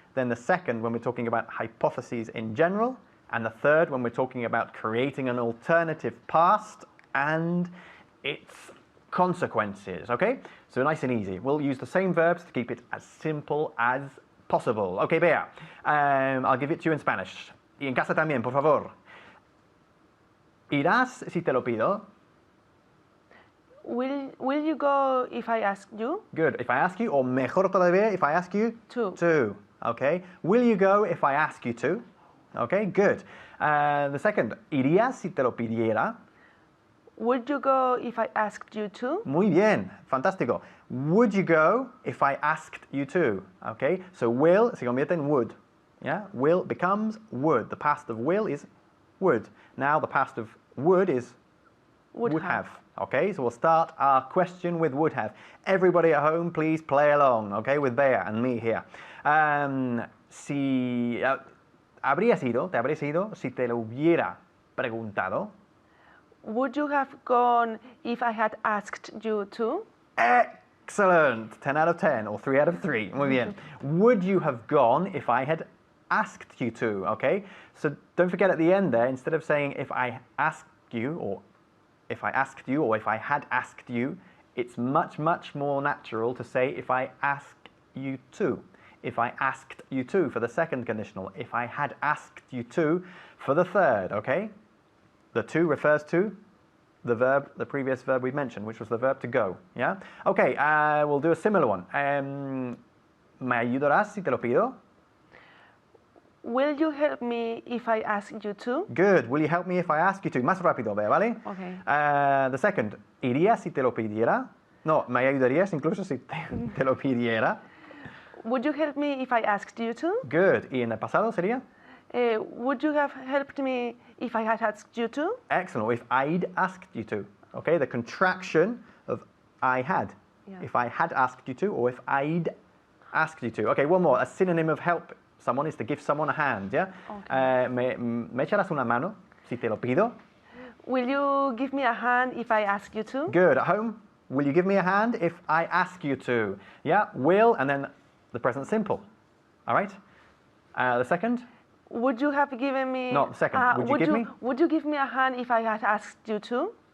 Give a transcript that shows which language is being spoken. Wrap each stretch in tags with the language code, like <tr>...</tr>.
<en>Then the second, when we're talking about hypotheses in general. And the third, when we're talking about creating an alternative past and its consequences. Okay? So nice and easy. We'll use the same verbs to keep it as simple as possible. Okay, Bea. I'll give it to you in Spanish.</en> <es>Y en casa también, por favor. ¿Irás si te lo pido?</es> <en>Will you go if I ask you? Good. If I ask you, or</en> <es>mejor todavía,</es> <en>if I ask you to. Okay. Will you go if I ask you to? Okay, good. The second,</en> <es>¿irías si te lo pidiera?</es> <en>Would you go if I asked you to?</en> <es>Muy bien. Fantástico.</es> <en>Would you go if I asked you to? Okay. So will</en> <es>se convierte en</es> <en>would. Yeah. Will becomes would. The past of will is would. Now the past of would is would have. Okay, so we'll start our question with would have. Everybody at home, please play along, okay, with Bea and me here.</en> <es>Si habrías ido, te habrías ido si te lo hubiera preguntado.</es> <en>Would you have gone if I had asked you to? Excellent. 10 out of 10 or 3 out of 3.</en> <es>Muy bien.</es> <en>Would you have gone if I had asked you to? Okay, so don't forget at the end there, instead of saying if I asked you or if I asked you or if I had asked you, it's much, much more natural to say if I asked you to. If I asked you to for the second conditional. If I had asked you to for the third, okay? The to refers to the verb, the previous verb we mentioned, which was the verb to go, yeah? Okay, we'll do a similar one.</en> <es>¿Me ayudarás si te lo pido?</es> <en>Will you help me if I ask you to? Good. Will you help me if I ask you to?</en> <es>Más rápido, ¿vale?</es> <en>Okay. The second,</en> <es>¿irías si te lo pidiera? No, ¿me ayudarías incluso si te lo pidiera?</es> <en>Would you help me if I asked you to?</en> <es>Good. ¿Y en el pasado sería?</es> <en>Would you have helped me if I had asked you to? Excellent. If I'd asked you to. Okay, the contraction of I had. Yeah. If I had asked you to or if I'd asked you to. Okay, one more. A synonym of help someone is to give someone a hand, yeah? Okay.</en> <es>¿Me echarás una mano si te lo pido?</es> <en>Will you give me a hand if I ask you to? Good. At home, will you give me a hand if I ask you to? Yeah, will, and then the present simple. All right? The second? Would you have given me... No, the second. Would you give me a hand if I had asked you to?</en>